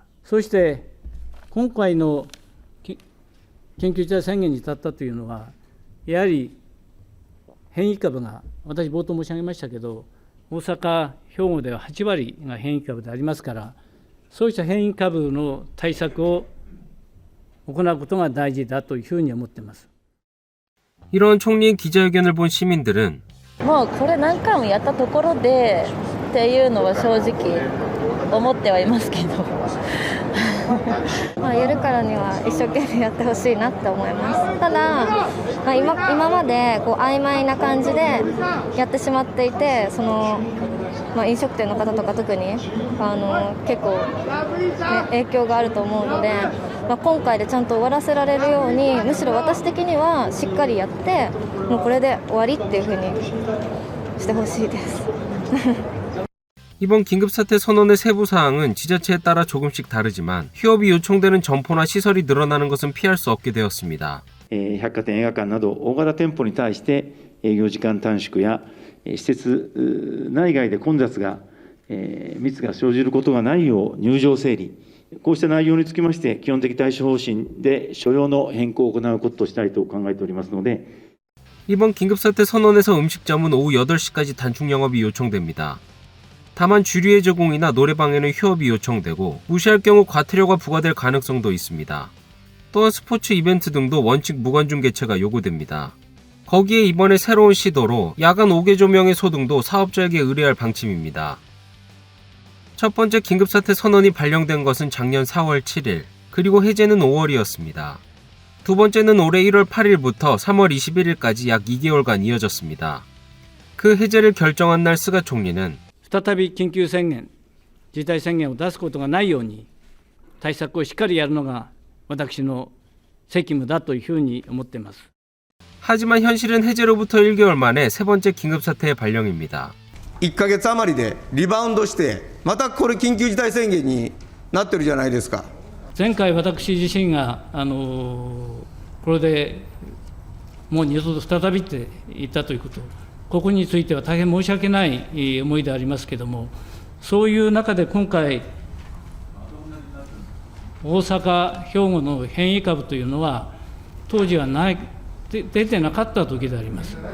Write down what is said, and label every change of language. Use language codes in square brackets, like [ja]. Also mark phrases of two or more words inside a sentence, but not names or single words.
[ja] そして、今回の緊急事態宣言に至ったというのは、やはり変異株が、私、冒頭申し上げましたけど、大阪、兵庫では8割が変異株でありますから、そうした変異株の対策を行うことが大事だというふうに思っています。 [ko] 이런 총리의 기자회견을 본 시민들은 [ja] もうこれ何回もやったところでっていうのは正直思ってはいますけどやるからには一生懸命やってほしいなって思います。ただ、今までこう曖昧な感じでやってしまっていて、飲食店の方とか特に結構、影響があると思うので、今回でちゃんと終わらせられるように、むしろ私的にはしっかりやってもうこれで終わりっていう風にしてほしいです。 [ko] 이번 긴급사태 선언의 세부 사항은 지자체에 따라 조금씩 다르지만 휴업이 요청되는 점포나 시설이 늘어나는 것은 피할 수 없게 되었습니다. [ja] 百貨店、映画館など大型店舗に対して営業時間短縮や施設内外で混雑が密が生じることがないよう入場整理、こうした内容につきまして基本的対処方針で所要の変更を行うこととしたいと考えておりますので [ko] 이번 긴급사태 선언에서 음식점은 오후 8시까지 단축 영업이 요청됩니다. 다만 주류의 제공이나 노래방에는 휴업이 요청되고 무시할 경우 과태료가 부과될 가능성도 있습니다. 또한 스포츠 이벤트 등도 원칙 무관중 개최가 요구됩니다. 거기에 이번에 새로운 시도로 야간 5개 조명의 소등도 사업자에게 의뢰할 방침입니다. 첫 번째 긴급사태 선언이 발령된 것은 작년 4월 7일, 그리고 해제는 5월이었습니다. 두 번째는 올해 1월 8일부터 3월 21일까지 약 2개월간 이어졌습니다. 그 해제를 결정한 날 스가 총리는 [ja] 再び緊急宣言、事態宣言を出すことがないように、対策をしっかりやるのが私の責務だというふうに思っています。 [ko] 하지만 현실은 해제로부터 1개월 만에 세 번째 긴급사태의 발령입니다. [ja] 1 ヶ月余りでリバウンドして、またこれ緊急事態宣言になってるじゃないですか。前回私自身がこれでもう二度と再びって言ったということ、ここについては大変申し訳ない思いでありますけれども、そういう中で今回、大阪、兵庫の変異株というのは、当時は出てなかった時であります。